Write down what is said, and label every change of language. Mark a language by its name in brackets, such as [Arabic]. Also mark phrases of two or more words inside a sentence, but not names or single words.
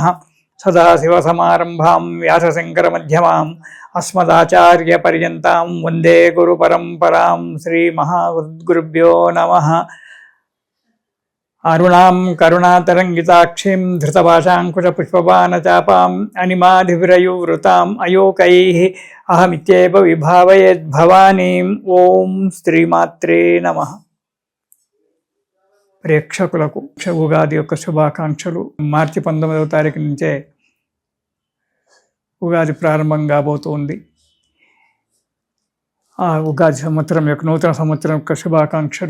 [Sanskrit] सदाशिवसमारम्भां व्यासशङ्करमध्यमाम् अस्मदाचार्यपर्यन्तां वन्दे गुरुपरम्परां। श्रीमहागुरुभ्यो नमः। अरुणां करुणातरङ्गिताक्षीं धृतपाशाङ्कुशपुष्पबाणचापाम् अनिमाधिविरयुवृताम् अयोकैः अहमित्येव विभावयेद्भवानीम्। ఓం శ్రీమాత్రే నమః. [Telugu] ప్రేక్షకులకు ఉగాది యొక్క శుభాకాంక్షలు. మార్చి 19వ తారీఖు నుంచే ఉగాది ప్రారంభం కాబోతుంది. ఆ ఉగాది సంవత్సరం యొక్క నూతన సంవత్సరం యొక్క శుభాకాంక్షలు.